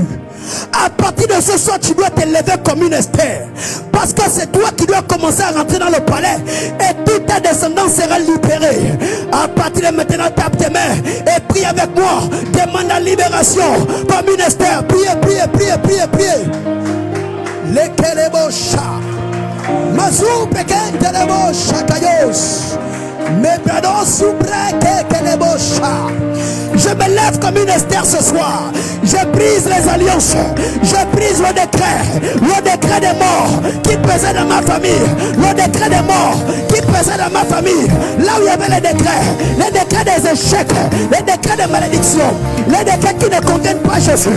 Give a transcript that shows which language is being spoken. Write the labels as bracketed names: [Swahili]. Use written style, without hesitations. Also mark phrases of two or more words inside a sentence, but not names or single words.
[French] À partir de ce soir, tu dois te lever comme une Esther. Parce que c'est toi qui dois commencer à rentrer dans le palais. Et toute ta descendance sera libérée. À partir de maintenant, tape tes mains et prie avec moi. Demande la libération comme une Esther. Priez, priez, priez, priez, priez. Les kelebosha, mazou peken kelebosha kayos, mes brados soubreke kelebosha. Je me lève comme une Esther ce soir. Je brise les alliances. Je brise le décret des morts qui pesait dans ma famille. Le décret des morts qui pesait dans ma famille. Là où il y avait les décrets des échecs, les décrets des malédictions, les décrets qui ne contiennent pas Jésus.